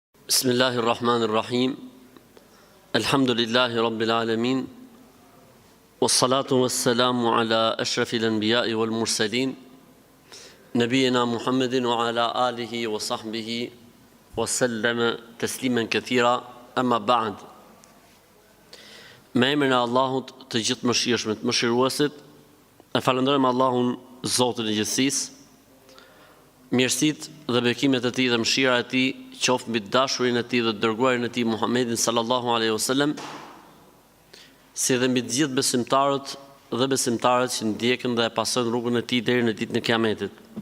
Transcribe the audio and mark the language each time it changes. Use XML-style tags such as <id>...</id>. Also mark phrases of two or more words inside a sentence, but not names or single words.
<ar>بسم الله الرحمن الرحيم الحمد لله رب العالمين. والصلاة والسلام على أشرف الأنبياء والمرسلين. نبينا محمد وعلى آله وصحبه وسلم تسليما كثيرا أما بعد.</ar> <sq>Me emrin e Allahut të gjithë mëshirshmit, mëshiruesit, e falenderojmë Allahun, Zotin e gjithësisë. Mirësitë dhe bekimet e tij dhe mëshira e tij qoftë mbi dashurinë e tij dhe dërguarin e tij Muhammedin</sq> <ar>صلى الله عليه وسلم,</ar> <sq>si dhe mbi të gjithë besimtarët dhe besimtarët që ndjekin dhe e pasojnë rrugën e tij deri në ditën e Kiametit.</sq>